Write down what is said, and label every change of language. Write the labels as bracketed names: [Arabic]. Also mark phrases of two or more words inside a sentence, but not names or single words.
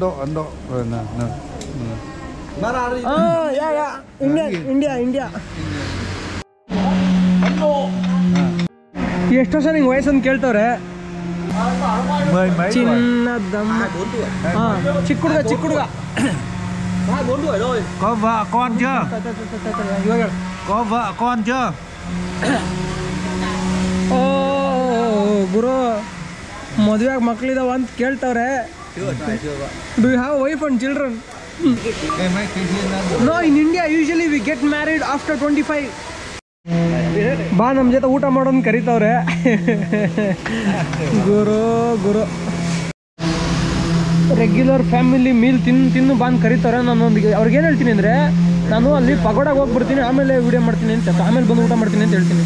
[Kannada] ಇಂಡಿಯಾ. ಎಷ್ಟು ವರ್ಷ ನಿಂಗೆ ವಯಸ್ಸನ್ನು ಕೇಳ್ತವ್ರೆ? ಚಿನ್ನದಮ್ಮ. ಚಿಕ್ಕ ಹುಡುಗ. [Vietnamese] Có vợ con chưa? Có vợ con chưa? [Kannada] ಗುರು, ಮದುವೆಯಾಗ ಮಕ್ಕಳಿದಾವ ಅಂತ ಕೇಳ್ತವ್ರೆ. [English] Do you have wife and children? No, in India usually we get married after 25. [Kannada] ಬಾ ನಮ್ಮ ಜೊತೆ ಊಟ ಮಾಡೋನ್ ಕರಿತವ್ರೆ. ಗುರು [English] regular family meal [Kannada] ತಿನ್ನು ಬಂದು ಕರಿತಾರೆ. ನಾನು ಅವ್ರಿಗೆ ಏನು ಹೇಳ್ತೀನಿ ಅಂದರೆ, ನಾನು ಅಲ್ಲಿ ಪಗೋಡಾಗ ಹೋಗ್ಬಿಡ್ತೀನಿ, ಆಮೇಲೆ ವಿಡಿಯೋ ಮಾಡ್ತೀನಿ ಅಂತ, ಆಮೇಲೆ ಬಂದು ಊಟ ಮಾಡ್ತೀನಿ ಅಂತ ಹೇಳ್ತೀನಿ.